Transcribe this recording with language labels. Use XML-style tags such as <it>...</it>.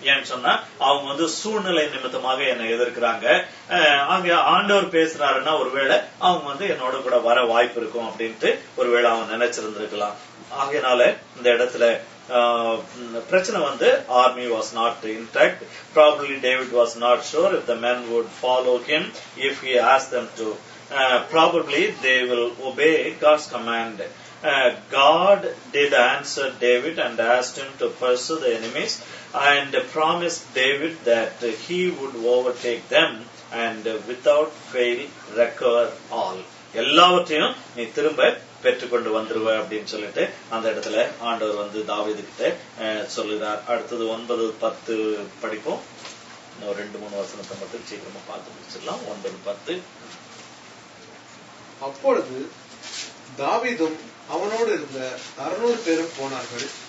<ta>ஏன்னு சொன்னா அவங்க வந்து சூழ்நிலை நிமித்தமாக என்னை எதிர்க்கிறாங்க. அங்க ஆண்டவர் பேசுறாருன்னா ஒருவேளை அவங்க வந்து என்னோட கூட வர வாய்ப்பு இருக்கும் அப்படின்ட்டு ஒருவேளை அவன் நினைச்சிருந்திருக்கலாம். ஆகையினால இந்த இடத்துல பிரச்சனை வந்து</ta> <en>army was not intact. Probably David was not sure if the men would follow him if he asked them to. Probably they will obey God's command. God did answer David and asked him to pursue the enemies and promised David that he would overtake them and without fail recover all.</en> <ta>எல்லாவற்றையும் நீ திரும்ப பெற்றுக்கொண்டு வந்துருவ அப்படின்னு சொல்லிட்டு அந்த இடத்துல ஆண்டவர் வந்து தாவீது கிட்ட சொல்லுகிறார். அடுத்தது 9-10 படிப்போம். இன்னும் 2-3 வசனத்தை மட்டும் சீக்கிரமா பார்த்து முடிச்சிடலாம். 9-10. அப்பொழுது தாவீதும் அவனோடு இருந்த 600 பேரும் போனார்கள்.</ta>